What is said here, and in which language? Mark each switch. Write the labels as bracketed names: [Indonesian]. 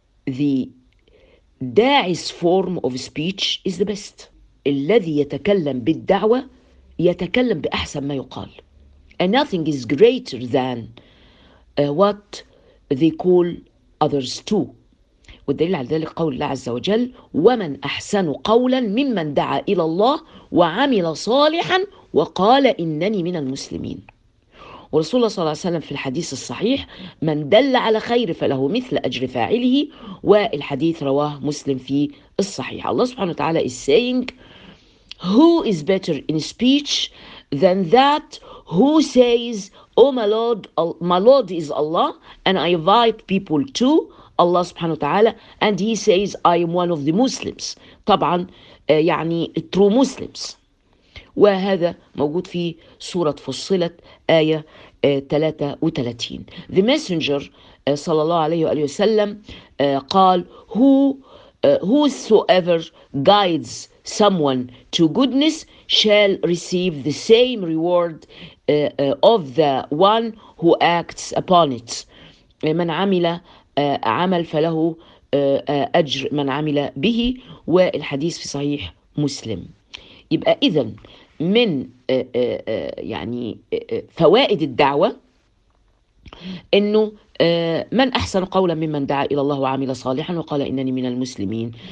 [English] The داعي's form of speech is the best. [Arabic] الذي يتكلم بالدعوة يتكلم بأحسن ما يقال. [English] And nothing is greater than what they call others to. [Arabic] والدليل على ذلك قول الله عز وجل: ومن أحسن قولا ممن دعا إلى الله وعمل صالحا وقال إنني من المسلمين. ورسول الله صلى الله عليه وسلم في الحديث الصحيح: من دل على خير فله مثل أجر فاعله. والحديث رواه مسلم في الصحيح. الله سبحانه وتعالى [English] is saying: Who is better in speech than that who says, Oh my Lord is Allah, and I invite people to Allah [Arabic] سبحانه وتعالى, [English] and he says, I am one of the Muslims. [Arabic] طبعا يعني [English] true Muslims. [Arabic] وهذا موجود في سورة فصلت آية 33. [English] The messenger [Arabic] صلى الله عليه وآله وسلم قال: [English] Whosoever guides someone to goodness shall receive the same reward of the one who acts upon it. [Arabic] من عمل عمل فله أجر من عمل به. والحديث في صحيح مسلم. يبقى إذن من يعني فوائد الدعوة إنه من أحسن قولا ممن دعا إلى الله وعمل صالحا وقال إنني من المسلمين.